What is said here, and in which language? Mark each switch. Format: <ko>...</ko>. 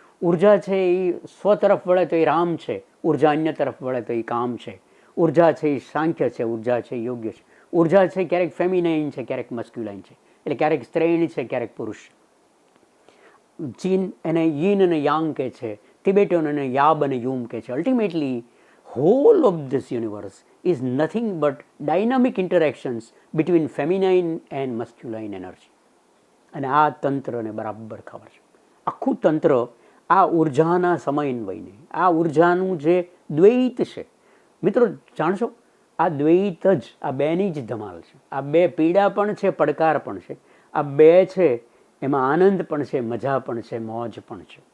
<gu>ઉર્જા છે એ સ્વ તરફ વળે તો એ રામ છે, ઉર્જા અન્ય તરફ વળે તો એ કામ છે. ઉર્જા છે એ સાંખ્ય છે, ઉર્જા છે એ યોગ્ય છે. ઉર્જા છે ક્યારેક ફેમિનાઇન છે, ક્યારેક મસ્ક્યુલાઇન છે, એટલે ક્યારેક સ્ત્રીણ છે, ક્યારેક પુરુષ. ચીન એને યીન અને યાંગ કહે છે, તિબેટન એને યાબ અને યુમ કહે છે.</gu> <en>Ultimately whole of this universe is nothing but dynamic interactions between feminine and masculine energy.</en> <gu>અને આ તંત્રને બરાબર ખબર છે. આખું તંત્ર આ ઉર્જાના સમન્વયને, આ ઉર્જાનું જે દ્વૈત છે, મિત્રો જાણશો, આ દ્વૈત જ, આ બેની જ ધમાલ છે. આ બે પીડા પણ છે, પડકાર પણ છે. આ બે છે એમાં આનંદ પણ છે, મજા પણ છે, મોજ પણ છે.</gu>